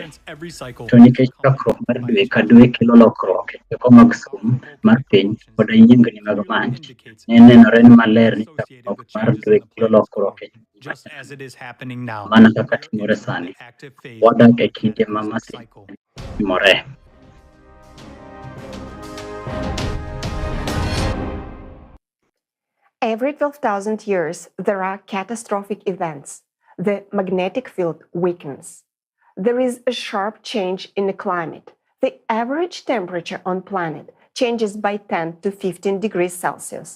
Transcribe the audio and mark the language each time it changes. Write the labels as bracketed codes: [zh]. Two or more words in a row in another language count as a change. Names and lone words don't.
[luo] To nikech chakruok mar dwe ka dwe kelo lokruok e teko mag sum mar piny koda yiengni mag mach, ne nenore maler ni chakruok mar dwe kelo lokruok e mana kaka timore sani. Wadak e kinde ma masiche timore. [en] Every 12,000 years, there are catastrophic events. The magnetic field weakens. There is a sharp change in the climate. The average temperature on planet changes by 10 to 15 degrees Celsius.